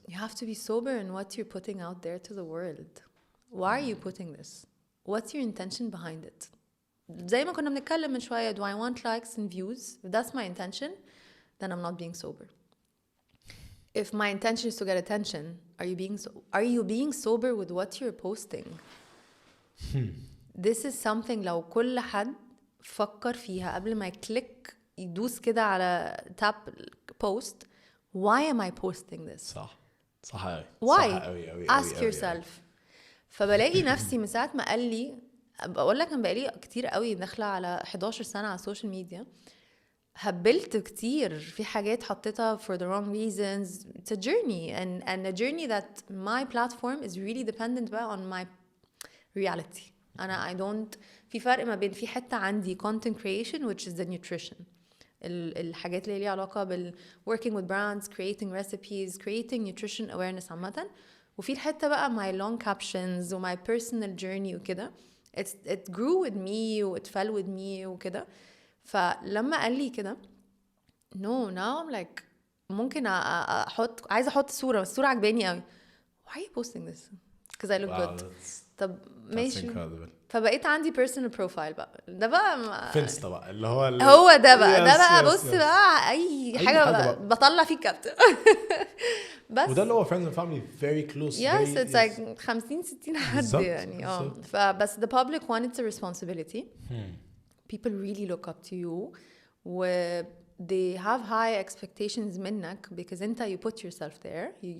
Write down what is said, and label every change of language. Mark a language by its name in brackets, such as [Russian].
[English] You have to be sober in what you're putting out there to the world. Why are you putting this? What's your intention behind it? [Arabic] زي ما كنا بنتكلم من شوية, [English] do I want likes and views? If that's my intention, then I'm not being sober. If my intention is to get attention, are you being sober with what you're posting? This is something [Arabic] لو كل حد فكر فيها قبل ما يكليك يدوس كده على [English] tap post. Why am I posting this? [Arabic] صح أوي. [English] Why? [Arabic] صح أوي. [English] Ask yourself. [Arabic] فبلاقي نفسي من ساعة ما قال لي, بقول لك أنا بقالي كتير قوي داخلة على 11 سنة على السوشيال ميديا, هبلت كتير في حاجات حطيتها [English] for the wrong reasons. It's a journey and a journey that my platform is really dependent on my reality. [Arabic] أنا [English] I don't, [Arabic] في فرق ما بين في حتة عندي [English] content creation which is the nutrition, [Arabic] الحاجات اللي ليها علاقة بال [English] working with brands, creating recipes, creating nutrition awareness [Arabic] عامة, وفي الحتة بقى [English] my long captions [Arabic] و [English] my personal journey [Arabic] وكده. [English] It grew with me و it fell with me وكده. [Arabic] فلما قال لي كده [English] no, now I'm like [Arabic] ممكن عايزة أحط صورة, بس الصورة عجباني قوي. [English] Why are you posting this? Because I look good. [Arabic] طب ماشي. فبقيت عندي [English] personal profile [Arabic] بقى, ده بقى فينستا بقى اللي هو ده بقى بص بقى أي حاجة بطلع فيه كابتن. بس وده اللي هو [English] friends and family very close. Yes, it's like 50-60 [Arabic] حد يعني. [English] فبس the public one, it's a responsibility. People really look up to you they have high expectations [Arabic] منك [English] because انت you put yourself there.